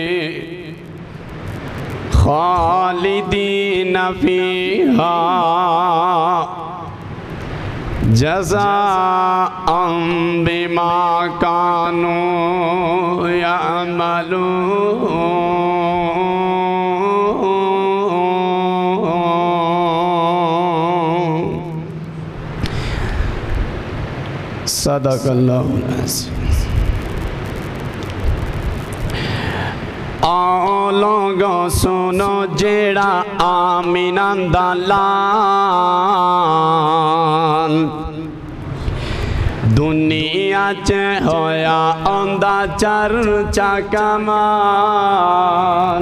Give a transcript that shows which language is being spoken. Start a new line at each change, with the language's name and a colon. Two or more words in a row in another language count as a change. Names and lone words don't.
Arabic: خالدين فيها جزاء بما كانوا يعملون. صدق الله العظيم.
Punjabi: आओ लोगो सुनो जेड़ा आमीना दा लाल दुनिया च होया औंदा चर्चा कमाल।